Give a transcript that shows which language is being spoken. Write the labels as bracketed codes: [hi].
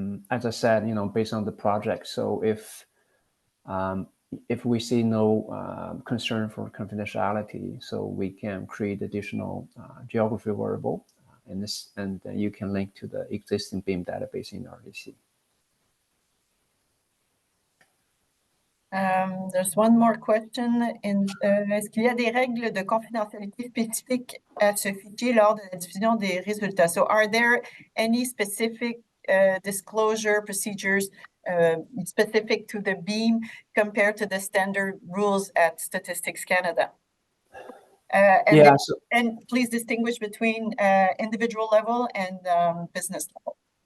[en] As I said, based on the project. So if we see no concern for confidentiality, so we can create additional geography variable, and you can link to the existing BIM database in RDC. There's one more question. [fr] Est-ce qu'il y a des règles de confidentialité spécifiques à ce fichier lors de la diffusion des résultats? [en] So are there any specific disclosure procedures specific to the BIM compared to the standard rules at Statistics Canada? And please distinguish between individual level and business level.